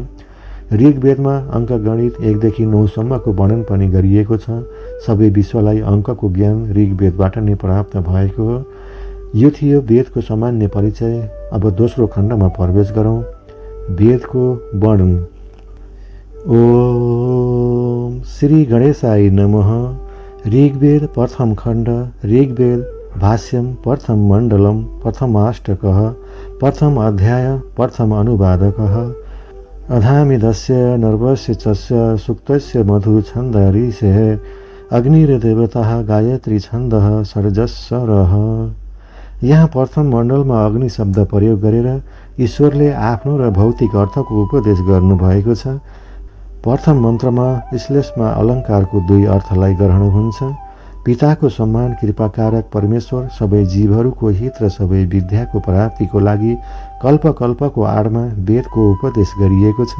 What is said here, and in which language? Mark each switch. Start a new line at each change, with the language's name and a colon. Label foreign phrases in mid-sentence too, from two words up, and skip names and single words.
Nepali: ऋग्वेदमा अङ्कगणित 1 देखि 9 सम्मको वर्णन पनि गरिएको छ। सबै विश्वलाई अङ्कको ज्ञान ऋग्वेदबाट नै प्राप्त भएको हो। यो थियो वेदको सामान्य परिचय। अब दोस्रो खण्डमा प्रवेश गरौँ। वेदको वर्णन।
Sanskrit: ओम श्री गणेशाय नमः।
Nepali: ऋग्वेद प्रथम खण्ड।
Sanskrit: ऋग्वेद भाष्यम प्रथम मण्डलम प्रथमाष्टकः प्रथम अध्याय प्रथम अनुवादकः अधामिदस्य नर्वस्य चस्य सुक्तस्य मधु छन्द ऋषेः अग्निर्देवतः गायत्री छन्दः सर्जस्वरः।
Nepali: यहाँ प्रथम मण्डलमा अग्नि शब्द प्रयोग गरेर ईश्वरले आफ्नो र भौतिक अर्थको उपदेश गर्नुभएको छ। प्रथम मन्त्रमा श्लेषमा अलङ्कारको 2 अर्थलाई ग्रहण हुन्छ। पिताको सम्मान कृपाकारक परमेश्वर सबै जीवहरूको हित र सबै विद्याको प्राप्तिको लागि कल्पकल्पको आडमा वेदको उपदेश गरिएको छ।